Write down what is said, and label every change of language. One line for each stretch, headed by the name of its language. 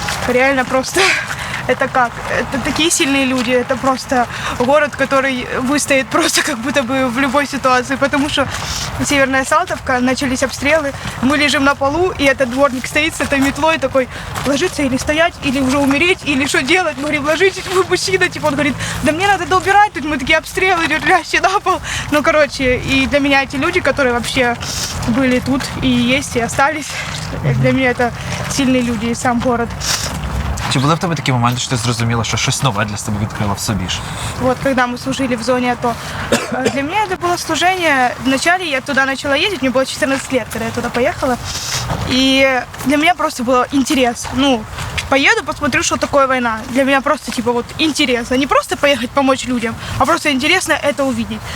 Russian: Реально просто, это как? Это такие сильные люди, это просто город, который выстоит просто как будто бы в любой ситуации, потому что Северная Салтовка, начались обстрелы, мы лежим на полу, и этот дворник стоит с этой метлой такой, ложиться или стоять, или уже умереть, или что делать? Мы говорим, ложитесь, вы мужчина, типа он говорит, да мне надо доубирать, тут мы такие обстрелы, лежащие на пол. Ну, короче, и для меня эти люди, которые вообще были тут и есть, и остались, для меня это сильные люди, и сам город.
Ukrainian: Чи були в тебе такі моменти, що ти зрозуміла, що щось нове для себе відкрила в собі ж?
Russian: Вот, когда мы служили в зоне АТО. Для меня это было служение. Вначале я туда начала ездить, мне было 14 лет, когда я туда поехала. И для меня просто было интерес. Ну, поеду, посмотрю, что такое война. Для меня просто, типа, вот интересно. Не просто поехать помочь людям, а просто интересно это увидеть.